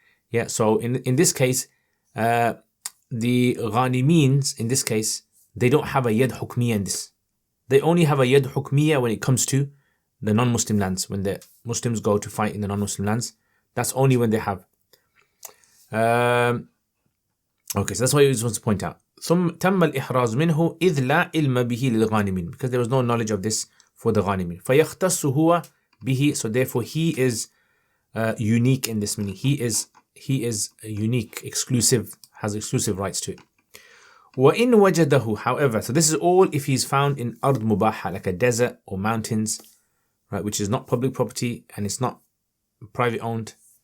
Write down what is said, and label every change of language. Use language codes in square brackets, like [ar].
[en] Yeah, so in this case, the ghanimins, in this case, they don't have a yad hukmiyya in this. They only have a yad hukmiyya when it comes to the non-Muslim lands. When the Muslims go to fight in the non-Muslim lands, that's only when they have. Okay, so that's what he wants to point out. [ar] ثم تم الإحراز منه إذ لا علم به للغانمين, [en] because there was no knowledge of this for the [ar] غانمين. فيختص هو به. [en] So therefore he is unique in this meaning. He is unique, exclusive, has exclusive rights to it. [ar] وَإِنْ وَجَدَهُ. [en] However, so this is all if he's found in ard mubaha, like a desert or mountains, right, which is not public property and it's not private owned.